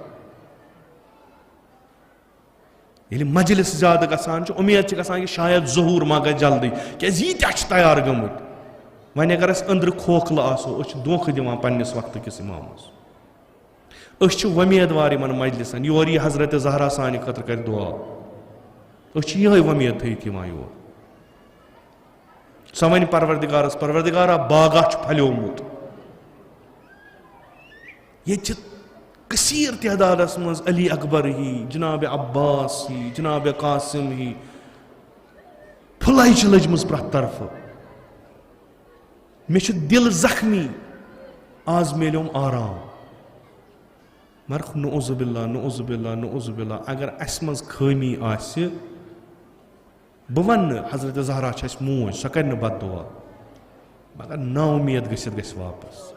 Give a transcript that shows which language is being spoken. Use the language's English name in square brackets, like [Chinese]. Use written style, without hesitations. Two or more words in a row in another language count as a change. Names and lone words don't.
[Kashmiri] ییٚلہِ مجلس زیادٕ گژھان چھُ اُمید چھِ گژھان کہِ شاید ظہوٗر ما گژھِ جلدی کیٛازِ ییٖتیاہ چھِ تیار گٔمٕتۍ وۄنۍ اگر أسۍ أنٛدرٕ کھوکھلہٕ آسو أسۍ چھِ دھوکہٕ دِوان پننِس وقتہٕ کِس اِمامس أسۍ چھِ وۄمیدوار یِمن مجلسن یور یہِ حضرت زہرا سانہِ خٲطرٕ کرِ دُعا أسۍ چھِ یِہے وۄمید تھٲیِتھ یِوان یور سۄ وَنہِ پروردِگارس پروردِگارا باغا چھُ پھلیومُت ییٚتہِ چھِ کثیٖر تعدادس منٛز علی اکبر ہی جناب عباس ہی جناب قاسم ہی پھٕلے چھِ لٔجمٕژ پرٛٮ۪تھ طرفہٕ مےٚ چھُ دِل زخمی آز میلیوم آرام مگر [Arabic] نعوذ باللہ نعوذ باللہ نعوذ باللہ [Kashmiri] اگر اَسہِ منٛز خٲمی آسہِ بہٕ وَنہٕ نہٕ حضرت زہرا چھِ اَسہِ موج سۄ کَرِ نہٕ بد دُعا مگر نا اُمید گٔژھِتھ گژھِ واپس